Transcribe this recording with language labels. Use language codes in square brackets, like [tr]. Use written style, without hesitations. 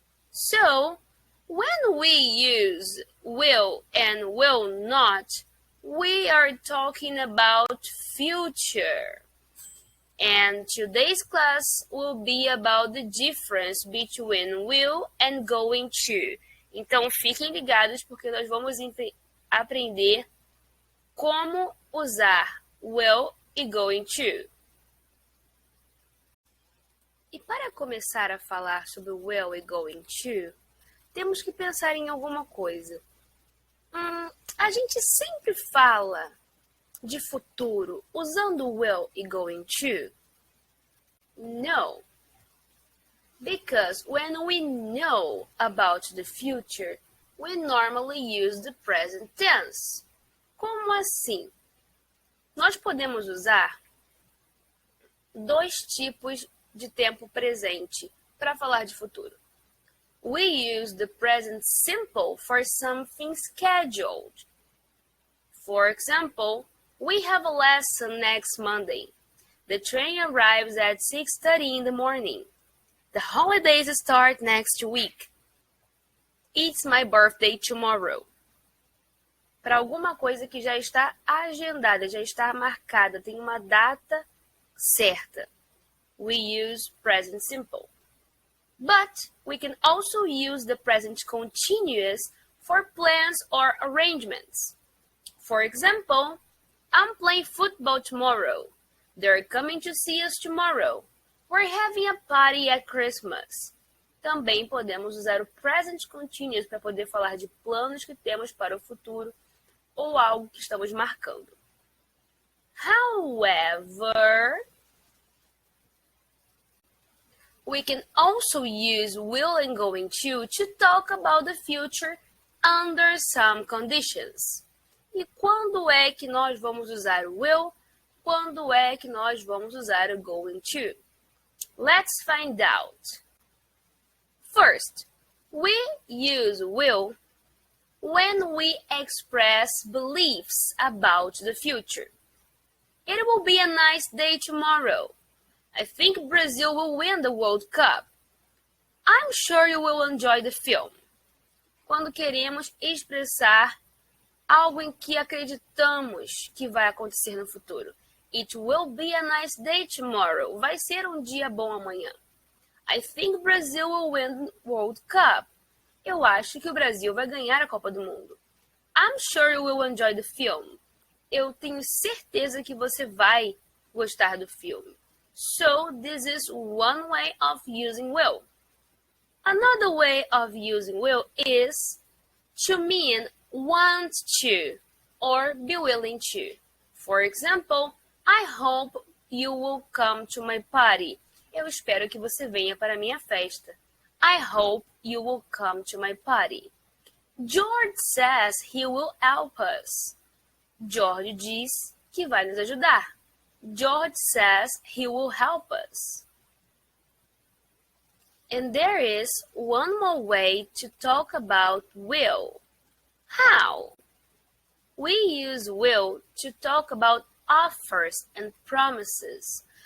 [en] So, when we use will and will not, we are talking about future. And today's class will be about the difference between will and going to. [pt] Então, fiquem ligados porque nós vamos aprender como usar will e going to. E para começar a falar sobre will e going to, temos que pensar em alguma coisa. A gente sempre fala de futuro usando will e going to? [en] No. Because when we know about the future, we normally use the present tense. [pt] Como assim? Nós podemos usar dois tipos de tempo presente para falar de futuro. [en] We use the present simple for something scheduled. For example, we have a lesson next Monday. The train arrives at 6:30 in the morning. The holidays start next week. It's my birthday tomorrow. [pt] Para alguma coisa que já está agendada, já está marcada, tem uma data certa. [en] We use present simple. But we can also use the present continuous for plans or arrangements. For example, I'm playing football tomorrow. They're coming to see us tomorrow. We're having a party at Christmas. [pt] Também podemos usar o present continuous para poder falar de planos que temos para o futuro ou algo que estamos marcando. [en] However, we can also use will and going to talk about the future under some conditions. [pt] E quando é que nós vamos usar o will? Quando é que nós vamos usar o going to? [en] Let's find out. First, we use will when we express beliefs about the future. It will be a nice day tomorrow. I think Brazil will win the World Cup. I'm sure you will enjoy the film. [pt] Quando queremos expressar algo em que acreditamos que vai acontecer no futuro. [en] It will be a nice day tomorrow. [pt] Vai ser um dia bom amanhã. [en] I think Brazil will win the World Cup. [pt] Eu acho que o Brasil vai ganhar a Copa do Mundo. [en] I'm sure you will enjoy the film. [pt] Eu tenho certeza que você vai gostar do filme. [en] So, this is one way of using will. Another way of using will is to mean want to or be willing to. For example, I hope you will come to my party. [pt] Eu espero que você venha para a minha festa. [en] I hope you will come to my party. George says he will help us. [pt] George diz que vai nos ajudar. [en] George says he will help us. And there is one more way to talk about will. How? We use will to talk about offers and promises.